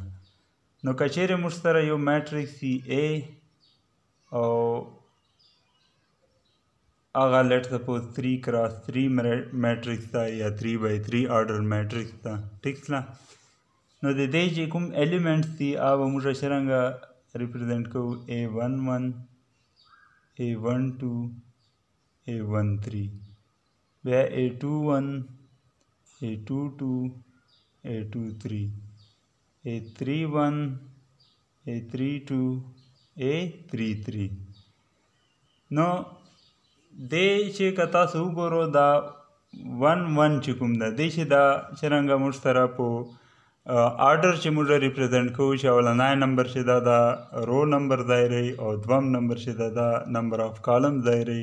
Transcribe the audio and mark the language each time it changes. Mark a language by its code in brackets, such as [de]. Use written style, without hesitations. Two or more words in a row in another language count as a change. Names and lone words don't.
[ps] نو که چیرې موږ سره یو میټرکس وي A او هغه [en] let suppose 3 cross 3 matrix [ps] ده یا [en] 3x3 order matrix [ps] ده. ټیک ده. نو د دې چې کوم ایلیمنټس دي هغه موږ څرنګه ریپرزینټ کوو، A11 A12 A13 بیا A21 A22 A23 A31 A32 A33. نو دی چې که تاسو وګورو دا 1 چې کوم ده دی چې دا څرنګه موږ سره په آرډر چې موږ ریپرزینټ کوو چې اولنی نمبر چې دا دا [en] row number [ps] ځای رهي او دوم نمبر چې دا دا [en] number of column [ps] ځای رهي.